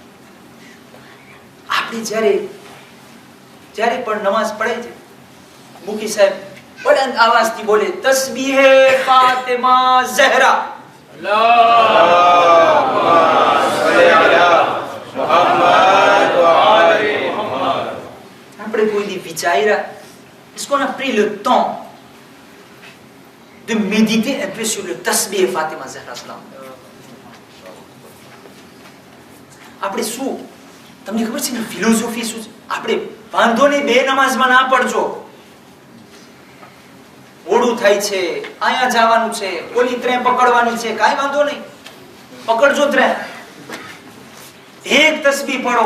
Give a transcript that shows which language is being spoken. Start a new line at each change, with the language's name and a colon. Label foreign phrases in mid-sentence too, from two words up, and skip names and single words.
Gujarati: આપણે જ્યારે પણ નમાઝ પઢે છે, મુકી સાહેબ બુલંદ આવાજથી બોલે તસ્બીહે ફાતિમા ઝહરા, આપણે કોઈ દી વિચાર્યા
French: est-ce qu'on a pris le temps de méditer un peu sur le tasbih Fatima Zahra salam?
Gujarati: આપણે શું, તમને ખબર છે ને ફિલોસોફી શું છે? આપણે વાંધો નહીં બે નમાઝમાં ના પડજો, મોડું થાય છે, અહીંયા જવાનું છે, ઓલી ટ્રેન પકડવાની છે, કાંઈ વાંધો નહીં, પકડજો ટ્રેન, એક તસ્બીહ પઢો.